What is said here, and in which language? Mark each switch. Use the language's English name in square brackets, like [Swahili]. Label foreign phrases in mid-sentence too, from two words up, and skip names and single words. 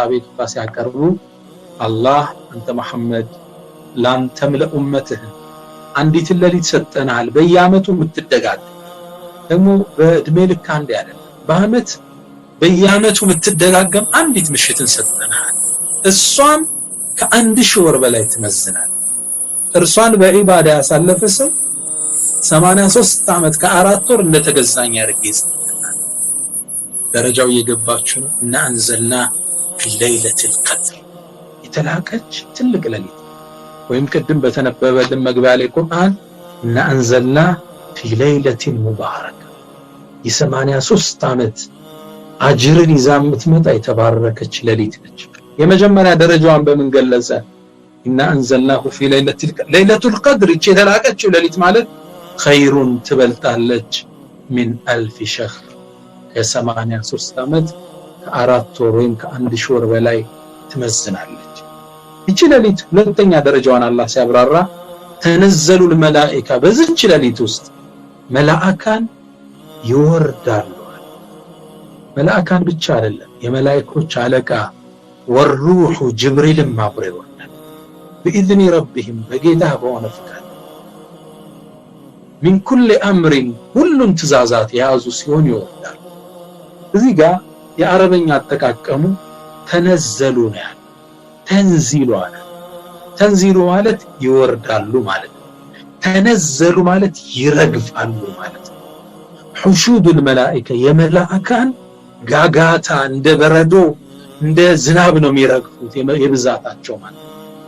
[Amharic] አቤቱታ ሲያቀርቡ አላህ አንተ መሐመድ ላንተም ለኡመትህ አንዲት ሌሊት ሰጠናል በየአመቱ የምትደጋግ ደግሞ በእድሜ ልክ አንድ አይደለም በአመት በየአመቱ የምትደጋገም አንዲት ምሽትን ሰጠናል እሷም ከ1000 ወር በላይ ትመዝናል እርሷን በዒባዳ ያሳለፈ ሰው 83 ዓመት ከ4 ወር እንደተገዛኝ ያርገስ ደረጃው የገባችሁ እና [Arabic] أنزلنا في ليلة القدر [Amharic] የተላቀች ትልቅ ሌሊት ወይም ቅድም በተነበበልን መግቢያ ላይ ቁርአን እና [Arabic] أنزلنا في ليلة مباركة [Amharic] የ83 ዓመት አጅርን ይዛ የምትመጣ የተባረከች ሌሊት ነች። የመጀመሪያ ደረጃዋን በምን ገለጸ? [Arabic] إنا أنزلناه في ليلة القدر [Amharic] የተላቀችው ሌሊት ማለት [Arabic] ኸይሩን ትበልጣለች من ألف [Amharic] ሸህር ከ83 ዓመት ከ4 ወር ወይም ከ1000 ወር በላይ ትመዝናለች። እቺ ሌሊት ሁለተኛ ደረጃዋን አላህ ሲያብራራ [Arabic] تنزل الملائكة [Amharic] በዚች ሌሊት ውስጥ መላእካን ይወርዳሉ። መላእካን ብቻ አይደለም የመላእክቶች አለቃ ወሩሁ ጅብሪልም አብሮ ይወርዳል። [Arabic] بإذن ربهم [Amharic] በጌታ በሆነ ፍቃድ [Arabic] من كل أمر [Amharic] ሁሉን ትእዛዛት የያዙ ሲሆን ይወርዳል። እዚህ ጋር የአረበኛ አጠቃቀሙ ተነዘሉ ነው ያለው። ተንዚሉ አለ። ተንዚሉ ማለት ይወርዳሉ ማለት ነው። ተነዘሉ ማለት ይረግፋሉ ማለት ነው። [Arabic] حشود الملائكة [Amharic] የመላእካን ጋጋታ እንደ በረዶ እንደ ዝናብ ነው የሚረግፉት የብዛታቸው ማለት ነው።